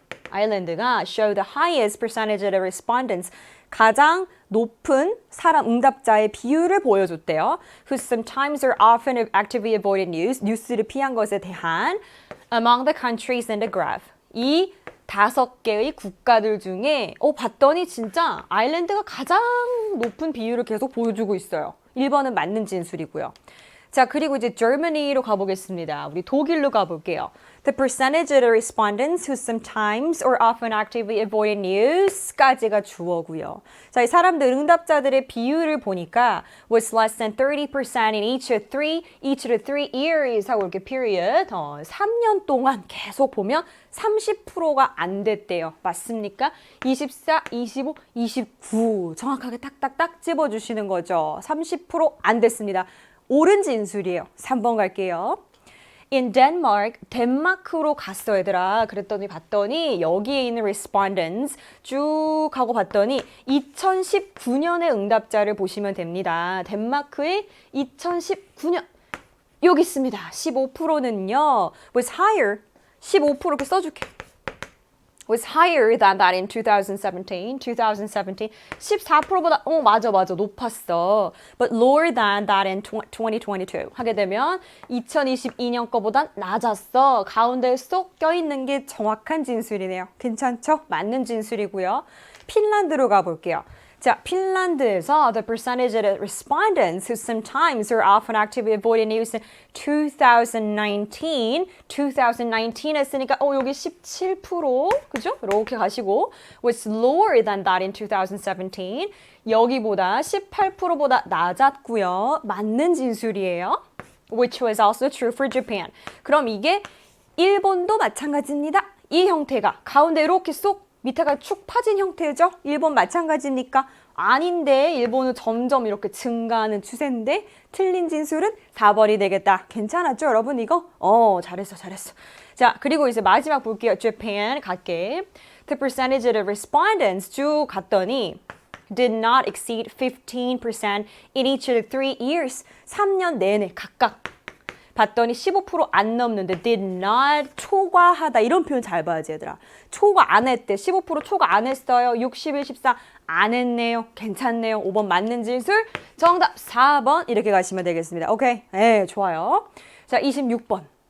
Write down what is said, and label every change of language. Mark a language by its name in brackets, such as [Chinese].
[English] 아일랜드가 show the highest percentage of the respondents [Korean] 가장 높은 사람 응답자의 비율을 보여줬대요. [English] Who sometimes or often have actively avoided [Korean] 뉴스를 피한 것에 대한 [English] among the countries in the graph. [Korean] 이 5개의 국가들 중에 봤더니 진짜 아일랜드가 가장 높은 비율을 계속 보여주고 있어요. 1번은 맞는 진술이고요. 자, 그리고 이제 Germany로 가보겠습니다. 우리 독일로 가볼게요. [English] The percentage of the respondents who sometimes or often actively avoided news까지가 [Korean] 주어고요. 자, 이 사람들 응답자들의 비율을 보니까 [English] was less than 30% in each of the three years [Korean] 하고 이렇게 period 3년 동안 계속 보면 30%가 안 됐대요. 맞습니까? 24, 25, 29 정확하게 딱딱딱 집어주시는 거죠. 30%안 됐습니다. 옳은 진술이에요. 3번 갈게요. [English] In Denmark, [Korean] 덴마크로 갔어 얘들아. 그랬더니 봤더니 여기에 있는 respondents 쭉 하고 봤더니 2019년의 응답자를 보시면 됩니다. 덴마크의 2019년 여기 있습니다. 15%는요. [English] was higher. [Korean] 15% 이렇게 써줄게. [English] was higher than that in 2017. [Korean] 14%보다 맞아 높았어. [English] But lower than that in 2022. [Korean] 하게 되면 2022년 거보단 낮았어. 가운데 쏙 껴있는 게 정확한 진술이네요. 괜찮죠? 맞는 진술이고요. 핀란드로 가볼게요. 자, 핀란드에서 [English] the percentage of the respondents who sometimes or often actively avoided news in 2019 [Korean] 했으니까 여기 17% 그죠? 이렇게 가시고 [English] was lower than that in 2017 [Korean] 여기보다 18%보다 낮았고요. 맞는 진술이에요. [English] Which was also true for Japan. [Korean] 그럼 이게 일본도 마찬가지입니다. 이 형태가 가운데 이렇게 쏙 밑에가 축 파진 형태죠? 일본 마찬가지입니까? 아닌데 일본은 점점 이렇게 증가하는 추세인데 틀린 진술은 4번이 되겠다. 괜찮았죠 여러분 이거? 잘했어. 자 그리고 이제 마지막 볼게요. Japan 갈게. [English] The percentage of respondents [Korean] 쭉 갔더니 [English] did not exceed 15% in each of the 3 years. [Korean] 3년 내내 각각. 봤더니 15%안 넘는데 [English] did not [Korean] 초과하다 이런 표현 잘 봐야지 얘들아. 초과 안 했대. 15% 초과 안 했어요. 61, 14 안 했네요. 괜찮네요. 5번 맞는 진술. 정답 4번 이렇게 가시면 되겠습니다. 오케이. 네, 좋아요. 자, 26번.